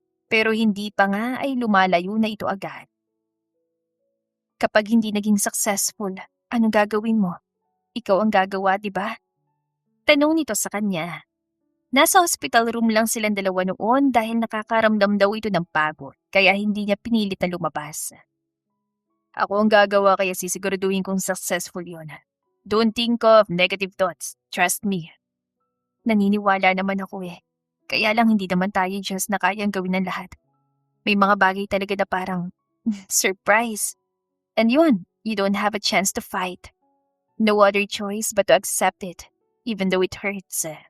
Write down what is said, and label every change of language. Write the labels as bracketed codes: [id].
[tl] Pero hindi pa nga ay lumalayo na ito agad. Kapag hindi naging successful, anong gagawin mo? Ikaw ang gagawa, di ba? Tanong nito sa kanya. Nasa hospital room lang silang dalawa noon dahil nakakaramdam daw ito ng pagod, kaya hindi niya pinilit na lumabas. Ako ang gagawa kaya sisiguraduhin kong successful yun. [en] Don't think of negative thoughts. Trust me. [tl] Naniniwala naman ako eh. Kaya lang hindi naman tayo just na kayang gawin ng lahat. May mga bagay talaga na parang surprise. [en] And yun, you don't have a chance to fight. No other choice but to accept it, even though it hurts.